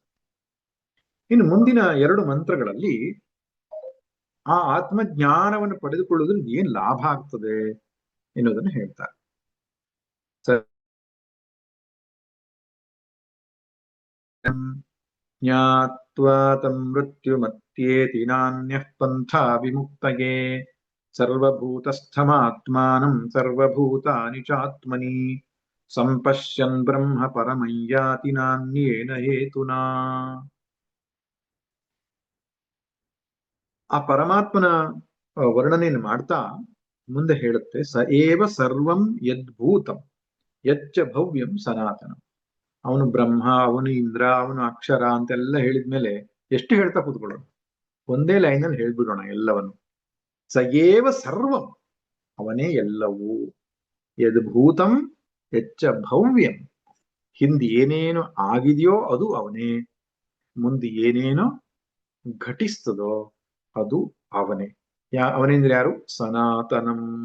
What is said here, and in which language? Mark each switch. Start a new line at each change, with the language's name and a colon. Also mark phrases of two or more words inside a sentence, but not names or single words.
Kannada: ಇನ್ನು ಮುಂದಿನ 2 ಮಂತ್ರಗಳಲ್ಲಿ ಆ ಆತ್ಮಜ್ಞಾನವನ್ನು ಪಡೆದುಕೊಳ್ಳುವುದರಿಂದ ಏನ್ ಲಾಭ ಆಗ್ತದೆ ಎನ್ನುವುದನ್ನು ಹೇಳ್ತಾರೆ.
Sanskrit: ಜ್ಞಾತ್ವಾ ತಂ ಮೃತ್ಯುಮತ್ಯೇತಿ ನಾನ್ಯಃ ಪಂಥಾ ವಿಮುಕ್ತಯೇ ಸರ್ವಭೂತಸ್ಥಮಾತ್ಮಾನಂ ಸರ್ವಭೂತಾನಿ ಚಾತ್ಮನಿ ಸಂಪಶ್ಯನ್ ಬ್ರಹ್ಮ ಪರಮಂ ಯಾತಿ ನಾನ್ಯೇನ ಹೇತುನಾ.
Kannada: ಆ ಪರಮಾತ್ಮನ ವರ್ಣನೆಯನ್ನು ಮಾಡ್ತಾ ಮುಂದೆ ಹೇಳುತ್ತೆ,
Sanskrit: ಸ ಏವ ಸರ್ವಂ ಯದ್ಭೂತಂ ಯಚ್ಚ ಭವ್ಯಂ ಸನಾತನ.
Kannada: ಅವನು ಬ್ರಹ್ಮ, ಅವನು ಇಂದ್ರ, ಅವನು ಅಕ್ಷರ ಅಂತೆಲ್ಲ ಹೇಳಿದ್ಮೇಲೆ ಎಷ್ಟು ಹೇಳ್ತಾ ಕೂತ್ಕೊಳ್ಳೋಣ? ಒಂದೇ ಲೈನಲ್ಲಿ ಹೇಳ್ಬಿಡೋಣ ಎಲ್ಲವನ್ನು.
Sanskrit: ಸ ಏವ ಸರ್ವಂ,
Kannada: ಅವನೇ ಎಲ್ಲವೂ.
Sanskrit: ಯದ್ಭೂತಂ ಯಚ್ಚ ಭವ್ಯಂ,
Kannada: ಹಿಂದೆ ಏನೇನು ಆಗಿದೆಯೋ ಅದು ಅವನೇ, ಮುಂದೆ ಏನೇನೋ ಘಟಿಸ್ತದೋ ಅದು ಅವನೇ. ಅವನೆಂದ್ರೆ ಯಾರು? ಸನಾತನಂ.